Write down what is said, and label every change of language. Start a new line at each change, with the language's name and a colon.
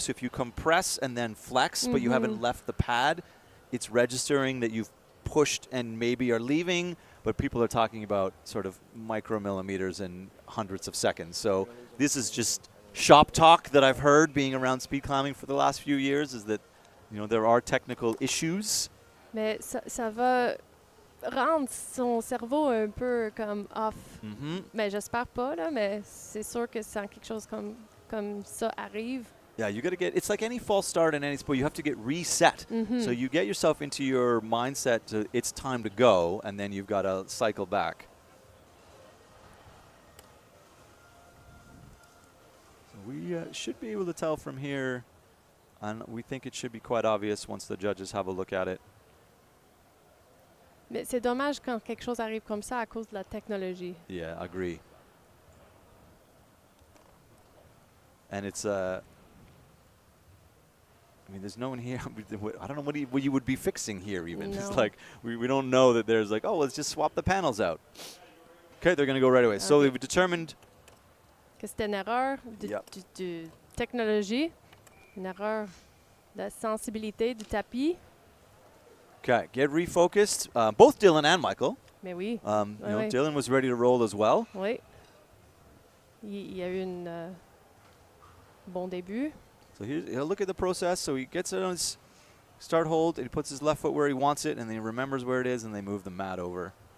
English: So if you compress and then flex, but you haven't left the pad, it's registering that you've pushed and maybe are leaving. But people are talking about sort of micromillimeters and hundredths of seconds. So this is just shop talk that I've heard being around speed climbing for the last few years, is that there are technical issues.
French: Mais ça va rendre son cerveau un peu comme off. Mais j'espère pas, là, mais c'est sûr que quand quelque chose comme ça arrive.
English: Yeah, you got to it's like any false start in any sport, you have to get reset. So you get yourself into your mindset to it's time to go, and then you've got to cycle back. We should be able to tell from here, and we think it should be quite obvious once the judges have a look at it.
French: Mais c'est dommage quand quelque chose arrive comme ça à cause de la technologie.
English: Yeah, agree. And it's I mean, there's no one here. I don't know what you would be fixing here even. It's No. like we don't know that there's like, oh, let's just swap the panels out. Okay, they're going to go right away. So Okay. they've determined.
French: Que c'était une erreur
English: Yep.
French: de technologie, une erreur de sensibilité du tapis.
English: Okay, get refocused. Both Dylan and Michael.
French: Mais oui,
English: You know,
French: oui.
English: Dylan was ready to roll as well.
French: Oui. Il y a eu un bon début.
English: So he'll look at the process. So he gets it on his start hold, and he puts his left foot where he wants it, and then he remembers where it is, and they move the mat over.